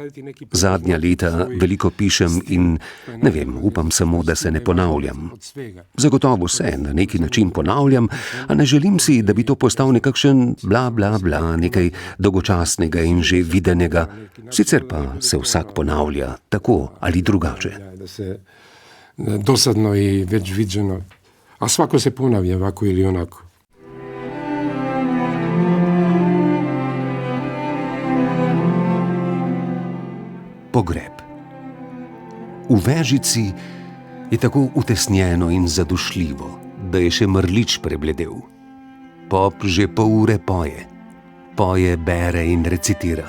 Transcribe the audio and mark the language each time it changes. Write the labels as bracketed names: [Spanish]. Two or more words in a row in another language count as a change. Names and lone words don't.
[Slovenian] Zadnja leta veliko pišem in ne vem, upam samo, da se ne ponavljam. Zagotovo se na neki način ponavljam, a ne želim si, da bi to postal nekakšen bla bla bla, nekaj dolgočasnega in že videnega. Sicer pa se vsak ponavlja, tako ali drugače. [Serbian] Da se dosadno i već viđeno. A svako se ponavlja ovako ili onako. [Slovenian] Pogreb. V vežici je tako utesnjeno in zadušljivo, da je še mrlič prebledel. Pop že pol ure poje. Poje, bere in recitira.